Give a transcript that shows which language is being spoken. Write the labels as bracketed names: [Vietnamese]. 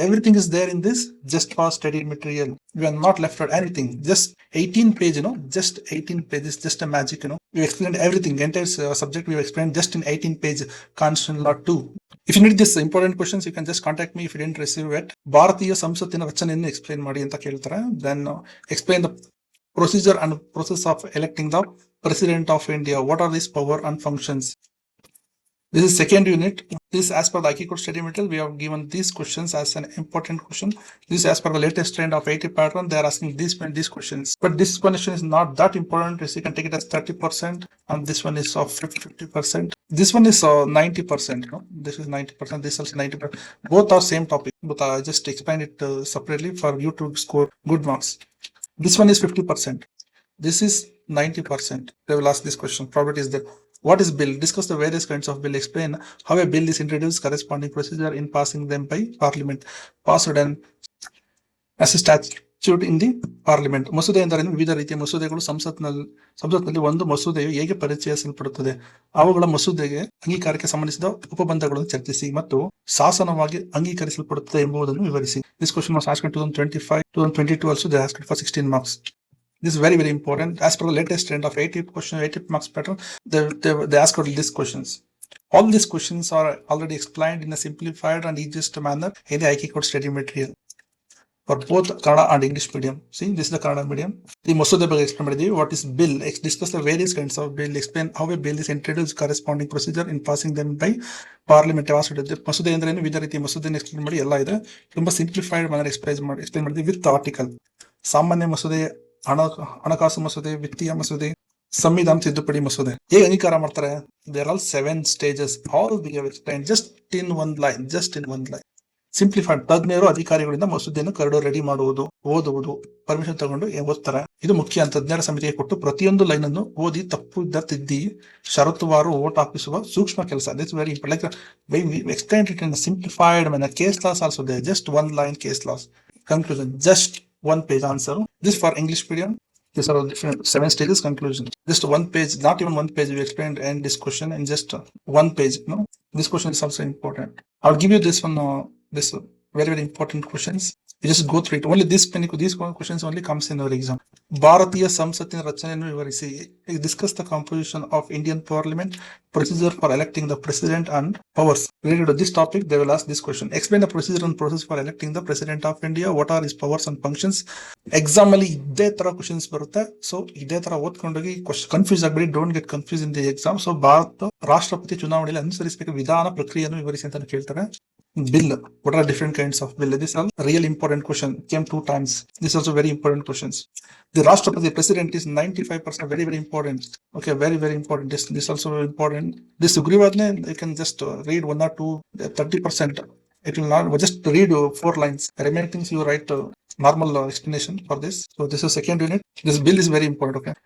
[English] Everything is there in this just for study material. We are not left out anything. Just 18 page, just 18 pages, just a magic, We explained everything, entire subject we have explained just in 18 page Constitutional Law 2. If you need this important questions, you can just contact me if you didn't receive it. [Kannada] ಭಾರತೀಯ ಸಂಸತ್ತಿನ ರಚನೆಯನ್ನು explain ಮಾಡಿ ಅಂತ ಕೇಳ್ತಾರೆ. [English] Then explain the procedure and process of electing the President of India. What are these power and functions? This is second unit. This as per the High Court study material, we have given these questions as an important question. This as per the latest trend of 80 pattern, they are asking these questions. But this question is not that important. You can take it as 30%, and this one is of 50%. This one is 90%. This is 90%. This is also 90%. Both are same topic, but I just explained it separately for you to score good marks. This one is 50%. This is 90%. They will ask this question. Probability is there. What is bill? Discuss the various kinds of bill. Explain how a bill is introduced, corresponding procedure in passing them by parliament. Passed and as a statute in the parliament. [Kannada] ಮಸೂದೆ ಎಂದರೆ ವಿವಿಧ ರೀತಿಯ ಮಸೂದೆಗಳು ಸಂಸತ್ನಲ್ಲಿ ಒಂದು ಮಸೂದೆಯು ಹೇಗೆ ಪರಿಚಯಿಸಲ್ಪಡುತ್ತದೆ, ಅವುಗಳ ಮಸೂದೆಗೆ ಅಂಗೀಕಾರಕ್ಕೆ ಸಂಬಂಧಿಸಿದ ಉಪಬಂಧಗಳನ್ನು ಚರ್ಚಿಸಿ ಮತ್ತು ಶಾಸನವಾಗಿ ಅಂಗೀಕರಿಸಲ್ಪಡುತ್ತದೆ ಎಂಬುದನ್ನು ವಿವರಿಸಿ. [English] This question was asked in 2025, 2022 also they asked for 16 marks. This is very, very important. As per the latest trend of 80 marks pattern, they ask for these questions. All these questions are already explained in a simplified and easiest manner in the High Court study material for both Kannada and English medium. See, this is the Kannada medium. [Kannada] The ಮಸೂದೆ ಬಗ್ಗೆ explain ಮಾಡಿದೀವಿ. [English] What is bill? Discuss the various kinds of bill. Explain how a bill is introduced, corresponding procedure in passing them by parliament. [Kannada] ಮಸೂದೆ ಅಂದ್ರೆ ಏನು, ವಿವಿಧ ರೀತಿಯ ಮಸೂದೆಯನ್ನು explain ಮಾಡಿ ಎಲ್ಲ ಇದೆ. ತುಂಬಾ ಸಿಂಪ್ಲಿಫೈಡ್ manner explain ಮಾಡಿದ್ವಿ ವಿತ್ ಆರ್ಟಿಕಲ್. ಸಾಮಾನ್ಯ ಮಸೂದೆ, ಹಣಕಾಸು ಮಸೂದೆ, ವಿತ್ತೀಯ ಮಸೂದೆ, ಸಂವಿಧಾನ ತಿದ್ದುಪಡಿ ಮಸೂದೆ. ಹೇಗೆ ಅಂಗೀಕಾರ ಮಾಡ್ತಾರೆ? [English] There all 7 stages. All we have explained just in one line. Simplified. [Kannada] ತಜ್ಞರು ಅಧಿಕಾರಿಗಳಿಂದ ಮಸೂದೆಯನ್ನು ಕರಡು ರೆಡಿ ಮಾಡುವುದು, ಓದುವುದು, ಪರ್ಮಿಷನ್ ತಗೊಂಡು ಓದ್ತಾರೆ. ಇದು ಮುಖ್ಯ. ತಜ್ಞರ ಸಮಿತಿಗೆ ಕೊಟ್ಟು ಪ್ರತಿಯೊಂದು ಲೈನ್ ಅನ್ನು ಓದಿ ತಪ್ಪು ಇದ್ದ ತಿದ್ದಿ ಷರತ್ತುವಾರು ಓಟ್ ಹಾಕಿಸುವ ಸೂಕ್ಷ್ಮ ಕೆಲಸ. [English] This very important. Like we explained it in a simplified manner. Case laws also there. Just one line case laws. Conclusion. Just one page answer. This for English medium. These are different 7 stages. Conclusion. Just one page, not even one page we explained and this question in just one page. This question is also important. I'll give you this one. This very, very important questions. You just go through it. Only these questions only comes in our exam. [Kannada] ಭಾರತೀಯ ಸಂಸತ್ತಿನ ರಚನೆಯನ್ನು ವಿವರಿಸಿ. [English] Discuss the composition of Indian Parliament, procedure for electing the president and powers. Related to this topic, they will ask this question. Explain the procedure and process for electing the president of India. What are his powers and functions? [Kannada] Exam ಅಲ್ಲಿ ಇದೇ ತರ questions ಬರುತ್ತೆ. So ಇದೇ ತರ ಓದ್ಕೊಂಡೋಗಿ confuse ಆಗಬೇಡಿ. [English] Don't get confuse in the exam. [Kannada] So Bharat ರಾಷ್ಟ್ರಪತಿ ಚುನಾವಣೆಯಲ್ಲಿ ಅನುಸರಿಸಬೇಕು ವಿಧಾನ ಪ್ರಕ್ರಿಯೆಯನ್ನು ವಿವರಿಸಿ ಅಂತ ಕೇಳ್ತಾರೆ. [English] Bill. What are different kinds of bill? This is a real important question. Came 2 times. This is also very important questions. The Rashtrapati president is 95% very, very important. Okay, very, very important. This also very important. This Sugriwadne, you can just read 1 or 2, 30%. It will not just read 4 lines. Remaining things you write normal explanation for this. So this is second unit. This bill is very important. Okay.